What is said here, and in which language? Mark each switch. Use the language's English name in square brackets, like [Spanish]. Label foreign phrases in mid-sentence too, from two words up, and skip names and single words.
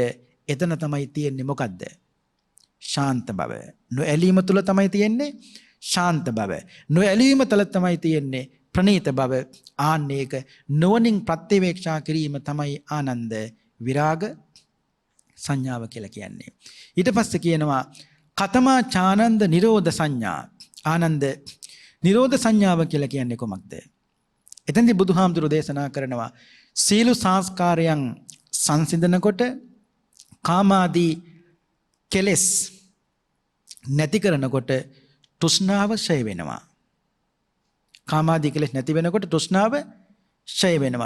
[Sinhala] එතන තමයි තියෙන්නේ මොකද්ද? ශාන්ත බව. නොඇලීම තුල තමයි තියෙන්නේ ශාන්ත බව. නොඇලීම තුල තමයි තියෙන්නේ ප්‍රණීත බව. ආන්නේක නොවනින් ප්‍රත්‍යවේක්ෂා කිරීම තමයි ආනන්ද විරාග සංඥාව කියලා කියන්නේ. ඊට පස්සේ කියනවා [Pali] කතමා චානන්ද නිරෝධ සංඥා. [Sinhala] ආනන්ද නිරෝධ සංඥාව කියලා කියන්නේ කොමක්ද? එතෙන්දී බුදුහාමුදුරු දේශනා කරනවා සීල සංස්කාරයන් සංසිඳනකොට කාමාදී කෙලෙස් නැති කරනකොට තෘෂ්ණාව ඡය වෙනවා. කාමාදී කෙලෙස් නැති වෙනකොට තෘෂ්ණාව ඡය වෙනවා.